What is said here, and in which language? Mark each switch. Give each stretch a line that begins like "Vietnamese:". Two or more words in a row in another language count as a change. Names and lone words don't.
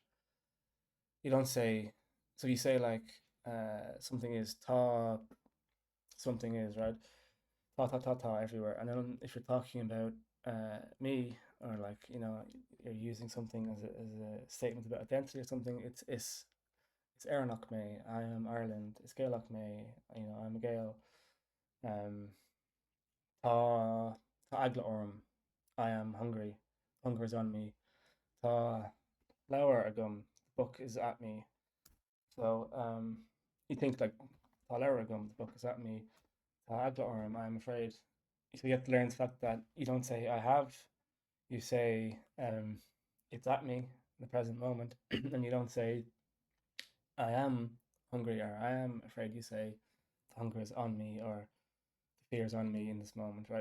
English: You don't say, so you say something is ta, something is, right,
Irish: ta ta ta ta
English: everywhere, and then if you're talking about me, or you're using something as a statement about identity or something, it's
Irish: Erenach me,
English: I am Ireland, it's
Irish: Gaelach me,
English: I'm a Gael.
Irish: Tá agla orm,
English: I am hungry, hunger is on me.
Irish: Tá leabhar agam,
English: the book is at me. So you think like
Irish: tá leabhar agam,
English: the book is at me.
Irish: Tá agla orm,
English: I am afraid. So you have to learn the fact that you don't say I have, you say it's at me in the present moment, and you don't say I am hungry or I am afraid. You say the hunger is on me or the fear is on me in this moment, right?